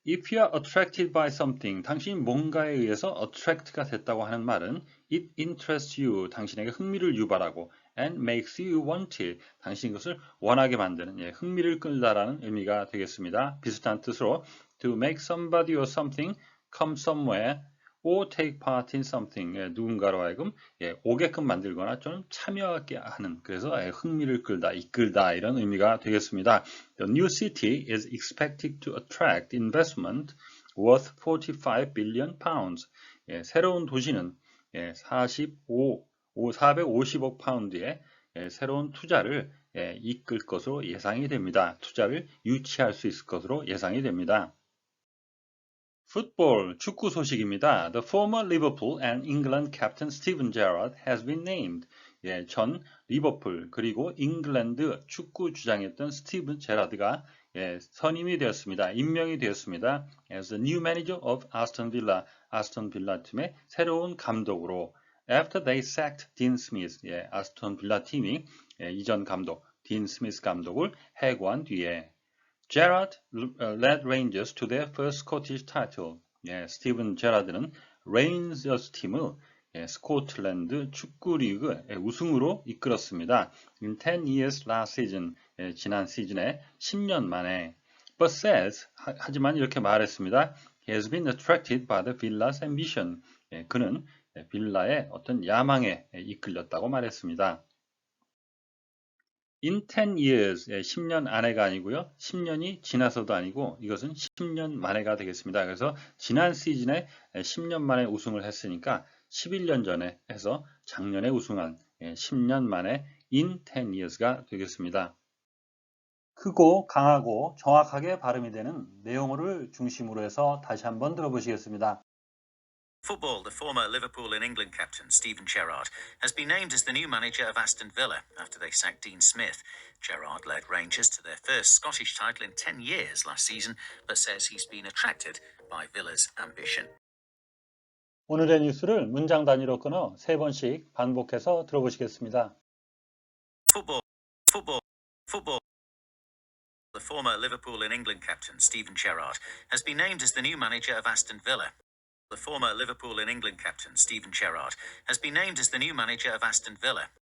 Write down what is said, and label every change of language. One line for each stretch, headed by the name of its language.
English: If you are attracted by something,
Korean: 당신이 뭔가에 의해서 attract가 됐다고 하는 말은
English: it interests you,
Korean: 당신에게 흥미를 유발하고
English: and makes you want it,
Korean: 당신이 그것을 원하게 만드는, 흥미를 끌다라는 의미가 되겠습니다. 비슷한 뜻으로
English: to make somebody or something come somewhere or take part in something,
Korean: 누군가로 하여금 오게끔 만들거나 좀 참여하게 하는, 그래서 흥미를 끌다, 이끌다 이런 의미가 되겠습니다.
English: The new city is expected to attract investment worth 45 billion pounds.
Korean: 새로운 도시는 450억 파운드의 새로운 투자를 이끌 것으로 예상이 됩니다. 투자를 유치할 수 있을 것으로 예상이 됩니다. 풋볼, 축구 소식입니다.
English: The former Liverpool and England captain Steven Gerrard has been named.
Korean: 전 리버풀 그리고 잉글랜드 축구 주장이었던 스티븐 제라드가 선임이 되었습니다. 임명이 되었습니다.
English: As the new manager of Aston Villa,
Korean: 아스톤 빌라 팀의 새로운 감독으로
English: After they sacked Dean Smith,
Korean: 아스톤 빌라 팀이 이전 감독 딘 스미스 감독을 해고한 뒤에
English: Gerrard led Rangers to their first Scottish title.
Korean: 스티븐 제라드는 레인저스 팀을 스코틀랜드 축구 리그 우승으로 이끌었습니다.
English: In 10 years last season,
Korean: 지난 시즌에 10년 만에.
English: But says,
Korean: 하지만 이렇게 말했습니다.
English: He has been attracted by the Villa's ambition.
Korean: 그는 빌라의 어떤 야망에 이끌렸다고 말했습니다.
English: In 10 years,
Korean: 10년 안에가 아니고요. 10년이 지나서도 아니고 이것은 10년 만에가 되겠습니다. 그래서 지난 시즌에 10년 만에 우승을 했으니까 11년 전에 해서 작년에 우승한 10년 만에
English: in 10 years
Korean: 가 되겠습니다. 크고 강하고 정확하게 발음이 되는 내용어를 중심으로 해서 다시 한번 들어보시겠습니다.
English: Football, the former Liverpool and England captain Steven Gerrard has been named as the new manager of Aston Villa after they sacked Dean Smith. Gerrard led Rangers to their first Scottish title in 10 years last season, but says he's been attracted by Villa's ambition.
Korean: 오늘의 뉴스를 문장 단위로 끊어 3번씩 반복해서 들어보시겠습니다.
English: Football. The former Liverpool and England captain Steven Gerrard has been named as the new manager of Aston Villa. The former Liverpool and England captain Steven Gerrard has been named as the new manager of Aston Villa.